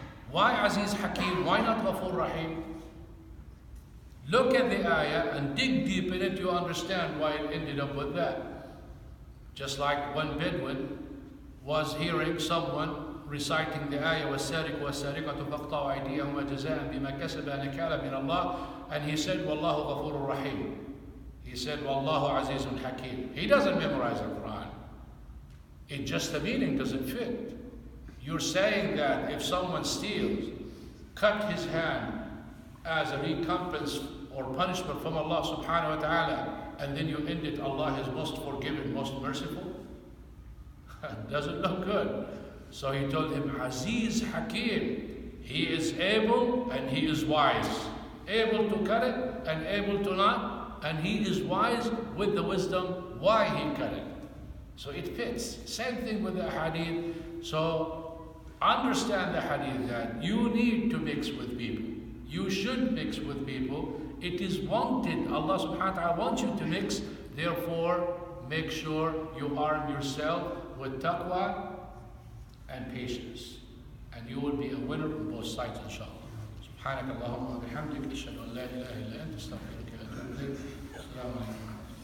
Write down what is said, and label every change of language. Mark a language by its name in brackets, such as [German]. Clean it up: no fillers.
[English] Why Aziz Hakim? Why not Ghafur Rahim? Look at the ayah and dig deep in it, you understand why it ended up with that. Just like one Bedouin was hearing someone reciting the ayah, [Arabic] وَالسَّارِقُ وَالسَّارِقَةُ فَاقْطَعُوا أَيْدِيَهُمَا جَزَاءً بِمَا كَسَبَا نَكَالًا مِنَ اللَّهِ, [English] and he said, [Arabic] وَاللَّهُ غَفُورٌ رَحِيمٌ. [English] He said, [Arabic] وَاللَّهُ عَزِيزٌ حَكِيمٌ. [English] He doesn't memorize the Quran. It just, the meaning doesn't fit. You're saying that if someone steals, cut his hand as a recompense or punishment from Allah subhanahu wa ta'ala, and then you end it, Allah is most forgiving, most merciful. Doesn't look good. So he told him, Aziz Hakim, he is able and he is wise. Able to cut it and able to not, and he is wise with the wisdom why he cut it. So it fits. Same thing with the hadith. So understand the hadith that you need to mix with people. You should mix with people. It is wanted. Allah subhanahu wa ta'ala wants you to mix. Therefore, make sure you arm yourself with taqwa and patience. And you will be a winner on both sides, inshallah. [Arabic] سبحانك اللهم وبحمدك أشهد أن لا إله إلا أنت أستغفرك وأتوب إليك. السلام عليكم.